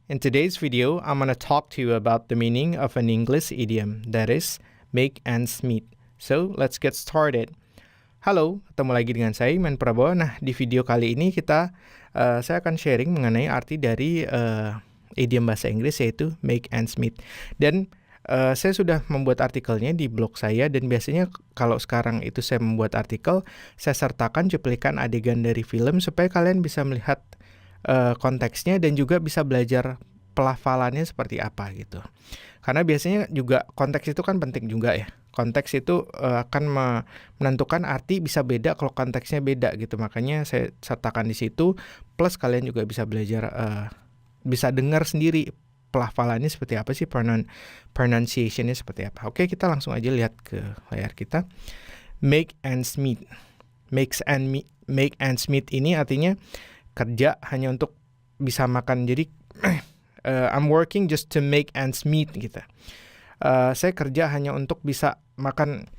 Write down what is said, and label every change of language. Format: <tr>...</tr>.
<en>In today's video, I'm going to talk to you about the meaning of an English idiom, that is, make ends meet. So, let's get started.</en> <id>Halo, ketemu lagi dengan saya, Iman Praboy. Nah, di video kali ini saya akan sharing mengenai arti dari idiom bahasa Inggris, yaitu make ends meet. Dan saya sudah membuat artikelnya di blog saya, dan biasanya kalau sekarang itu saya membuat artikel, saya sertakan cuplikan adegan dari film supaya kalian bisa melihat konteksnya dan juga bisa belajar pelafalannya seperti apa gitu. Karena biasanya juga konteks itu kan penting juga ya. Konteks itu akan menentukan arti bisa beda kalau konteksnya beda gitu. Makanya saya sertakan di situ, plus kalian juga bisa belajar, bisa dengar sendiri pelafalannya seperti apa sih, pronunciation-nya seperti apa. Oke, kita langsung aja lihat ke layar kita. Make ends meet. Make ends meet ini artinya kerja hanya untuk bisa makan.</id> <en>Jadi I'm working just to make ends meet gitu.</en> <id>Saya kerja hanya untuk bisa makan.</id>